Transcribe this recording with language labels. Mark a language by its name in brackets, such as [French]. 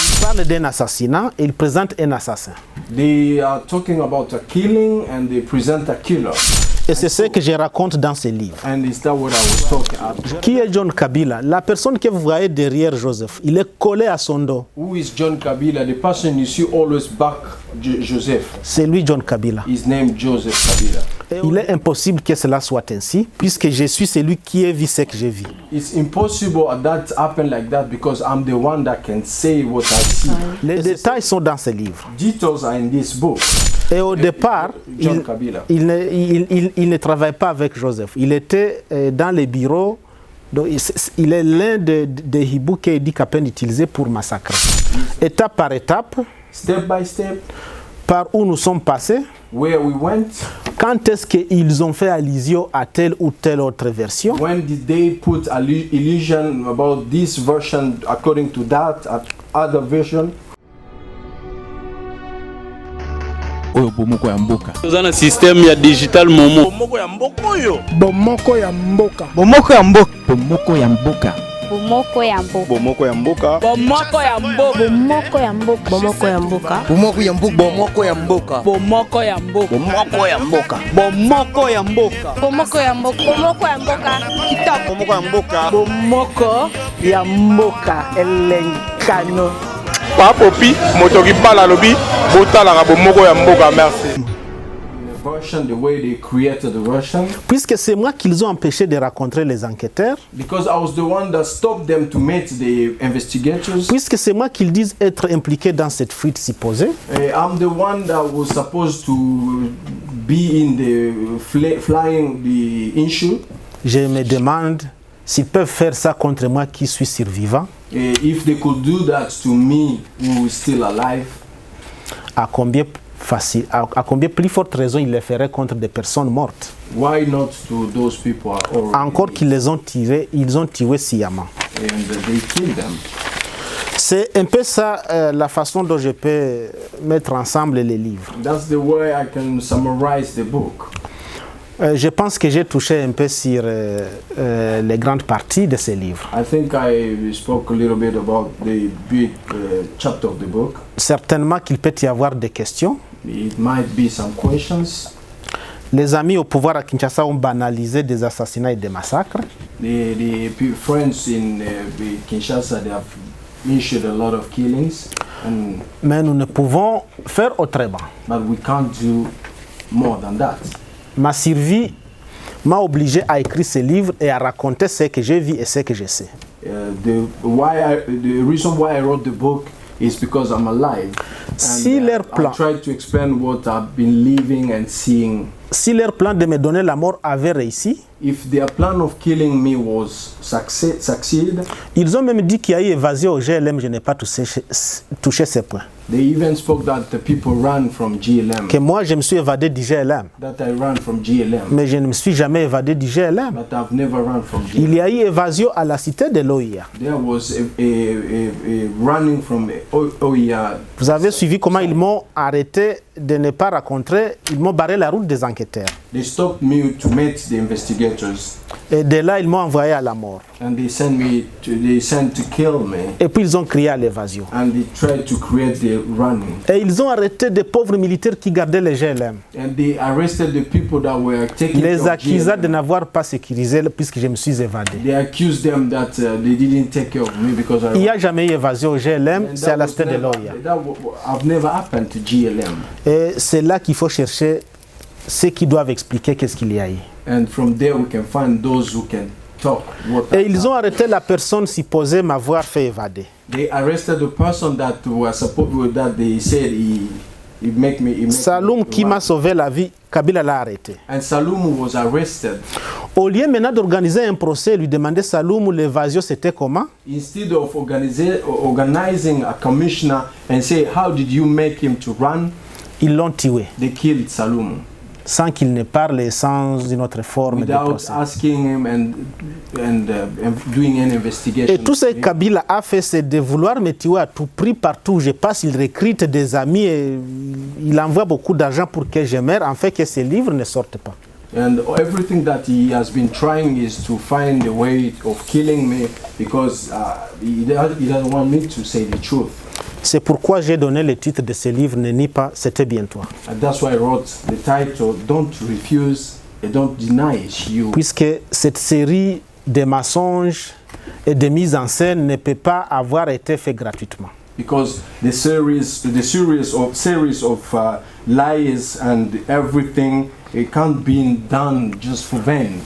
[French] parlent d'un assassinat et ils présentent un assassin. [English] They are talking about a killing and they present a killer. [French] Et c'est ce que je raconte dans ce livre. [English] And is that what I was talking about? [French] Qui est John Kabila? La personne que vous voyez derrière Joseph, il est collé à son dos. [English] Who is John Kabila? The person you see always back Joseph. [French] C'est lui John Kabila. [English] His name Joseph Kabila. [French] Il est impossible que cela soit ainsi, puisque je suis celui qui a vu ce que j'ai vu. [English] It's impossible that happen like that because I'm the one that can say what I see. [French] Les détails sont dans ce livre. [English] Details are in this book. [French] Et au départ, John Kabila. il ne travaille pas avec Joseph. Il était dans les bureaux. Donc il est l'un des hiboux que Idi Kapen utilisait pour massacrer. Étape par étape, [English] Step by step, [French] par où nous sommes passés, [English] where we went, [French] quand est-ce qu'ils ont fait allusion à telle ou telle autre version, [English] when did they put illusion about this version according to that other version. [Lingala] Bomoko ya mboka. Tozana système ya digital momo. Bomoko ya mboka oyo. Bomoko ya mboka. Bomoko ya mboka. Bomoko ya mboka. Bomoko ya mboka. Bomoko ya mboka. Bomoko ya mboka. Bomoko ya mboka. Bomoko ya mboka. Bomoko ya mboka. Bomoko ya mboka. Bomoko ya mboka. Bomoko ya mboka. Bomoko ya mboka. Bomoko ya mboka. Bomoko ya mboka. Kitoko. Bomoko ya mboka. Bomoko ya mboka. Elenkano. Papopi motoki bala lobi botala ka bomoko ya mboka. Merci. [English] Version, the way they created the version. [French] puisque c'est moi qu'ils ont empêché de rencontrer les enquêteurs, [English] Because I was the one that stopped them to meet the investigators. [French] puisque c'est moi qu'ils disent être impliqué dans cette fuite supposée, [English] I'm the one that was supposed to be in the flying the issue. [French] je me demande s'ils peuvent faire ça contre moi qui suis survivant, [English] If they could do that to me who is still alive, [French] à combien plus forte raison ils le feraient contre des personnes mortes. [English] why not to those people are already [French] Encore qu'ils les ont tirés, ils ont tué sciemment. [English] and they killed them. [French] C'est un peu ça la façon dont je peux mettre ensemble les livres. [English] That's the way I can summarize the book. [French] Je pense que j'ai touché un peu sur les grandes parties de ces livres. [English] I think I spoke a little bit about the big chapter of the book. [French] Certainement qu'il peut y avoir des questions. [English] It might be some questions. [French] Les amis au pouvoir à Kinshasa ont banalisé des assassinats et des massacres. [English] The friends in Kinshasa, they have issued a lot of killings, [French] Mais nous ne pouvons faire autrement. [English] but we can't do more than that. [French] Ma survie m'a obligé à écrire ce livre et à raconter ce que j'ai vu et ce que je sais. [English] The reason why I wrote the book is because I'm alive. [French] Si leur plan, [English] I tried to explain what I've been living and seeing. [French] si leur plan de me donner la mort avait réussi, [English] If their plan of killing me was succeed, [French] ils ont même dit qu'il y a eu évasion au GLM, je n'ai pas touché ces points. [English] they even spoke that the people ran from GLM. [French] Que moi je me suis évadé du GLM, [English] That I ran from GLM, [French] mais je ne me suis jamais évadé du GLM. [English] but I've never run from GLM. [French] Il y a eu évasion à la cité de l'OIA. [English] There was a running from OIA. [French] Vous avez suivi comment ils m'ont arrêté de ne pas rencontrer, ils m'ont barré la route des enquêteurs. [English] They stopped me to meet the investigators, [French] Et de là, ils m'ont envoyé à la mort. [English] and they sent to kill me, [French] Et puis ils ont crié à l'évasion. [English] and they tried to create the running, [French] Et ils ont arrêté des pauvres militaires qui gardaient les GLM. [English] and they arrested the people that were taking [French] Les [English] care of [French] accusés de [English] GLM. [French] n'avoir pas sécurisé puisque je me suis évadé. [English] They accused them that they didn't take care of me because [French] Il n'y [English] I. [French] a jamais eu évasion au GLM, [English] And [French] c'est à la [English] was [French] cité de [English] never- [French] l'OIA. [English] I've never happened to GLM, [French] Et c'est là qu'il faut chercher ceux qui doivent expliquer qu'est-ce qu'il y a eu. [English] and from there we can find those who can talk. [French] Et ils ont arrêté la personne supposée m'avoir fait évader. [English] They arrested the person that was supposed that they said he make me. [French] Saloum qui m'a sauvé la vie, Kabila l'a arrêté. [English] And Saloum was arrested. [French] Au lieu maintenant d'organiser un procès, lui demander Saloum l'évasion c'était comment, [English] Instead of organizing a commissioner and say how did you make him to run, [French] ils l'ont tué. [English] they killed Saloum [French] Sans qu'il ne parle, sans une autre forme de [English] without [French] procès. [English] asking him and doing an investigation. [French] Et tout ce que Kabila a fait, c'est de vouloir me tuer à tout prix partout où je passe. Il recrute des amis et il envoie beaucoup d'argent pour que je meure, en fait que ces livres ne sortent pas. [English] And everything that he has been trying is to find a way of killing me because he doesn't want me to say the truth. [French] C'est pourquoi j'ai donné le titre de ce livre, Ne nie pas, c'était bien toi. [English] And that's why I wrote the title, Don't Refuse and Don't Deny It's You. [French] Puisque cette série de mensonges et de mise en scène ne peut pas avoir été faite gratuitement. [English] Because the series of lies and everything, it can't be done just for vain.